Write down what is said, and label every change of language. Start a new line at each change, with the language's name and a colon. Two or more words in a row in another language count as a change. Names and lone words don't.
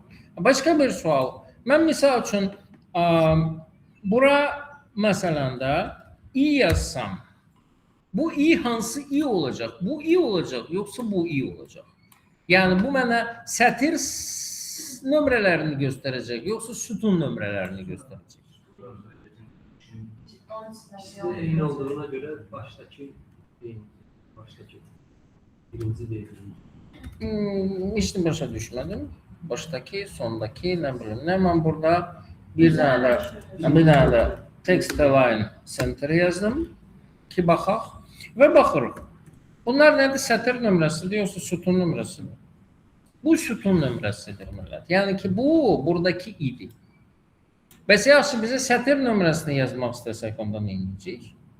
Azerbaijani: Başqa bir sual, mən misal üçün, bura məsələn də i yazsam, bu i hansı i olacaq? Bu i olacaq, yoxsa bu i olacaq? Yəni bu mənə sətir nömrələrini göstərəcək, yoxsa sütun nömrələrini göstərəcək? Onun içində
Turkish: Eyni olduğuna göre baştaki değil. Baştaki. Birinci değil.
Azerbaijani: Heç nə başa düşmədim. Başdakı, sondakı, nə bilim, nə mən burada bir dənə də
English: text align center
Azerbaijani: yazdım ki, baxaq və baxırıq. Bunlar nədir? Sətir nömrəsidir, yoxsa sütun nömrəsidir? Bu sütun nömrəsidir, millət. Yəni ki, bu, buradakı idi. Bəs yaxşı, bizə sətir nömrəsini yazmaq istəsək, onda nə edəcəyik?